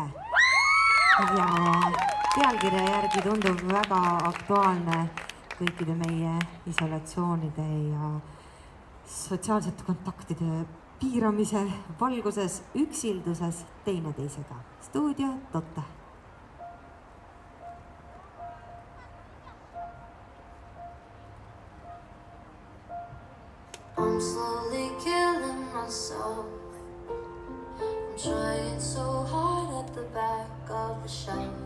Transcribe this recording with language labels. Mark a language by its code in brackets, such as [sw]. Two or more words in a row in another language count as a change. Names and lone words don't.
[et] Ja pealkirja järgi tundub väga aktuaalne kõikide meie isolatsioonide ja sotsiaalsete kontaktide piiramise valguses, üksilduses teineteisega. Stuudio Tote. [en] I'm slowly killing myself. I'm trying so hard at the back of the shelf.